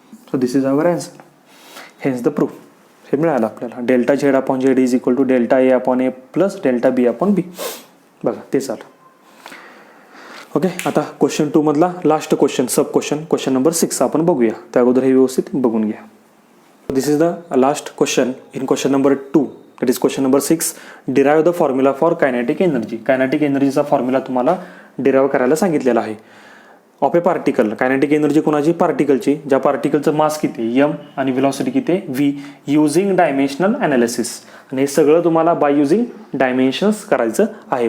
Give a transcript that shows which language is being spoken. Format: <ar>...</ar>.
<en>So this is our answer, hence the proof.</en> <mr>हे मिळालं आपल्याला,</mr> <en>Delta Z upon Z is equal to delta A upon A plus delta B upon B.</en> <mr>बघा ते झालं. Okay, आता question 2 मधला last question, सब question number 6 आपण बघूया. त्या अगोदर हे व्यवस्थित बघून घ्या.</mr> <en>This is the last question in question number 2, that is question number 6. Derive the formula for kinetic energy.</en> <mr>Kinetic एनर्जीचा formula तुम्हाला डिराइव्ह करायला सांगितलेला आहे.</mr> <en>of a particle,</en> <mr>kinetic energy कोणाची, पार्टिकलची, ज्या पार्टिकलचं मास किती m आणि व्हेलॉसिटी किती v,</mr> <en>Using dimensional analysis.</en> <mr>आणि हे सगळं तुम्हाला</mr> <en>by using dimensions</en> <mr>करायचं आहे.</mr>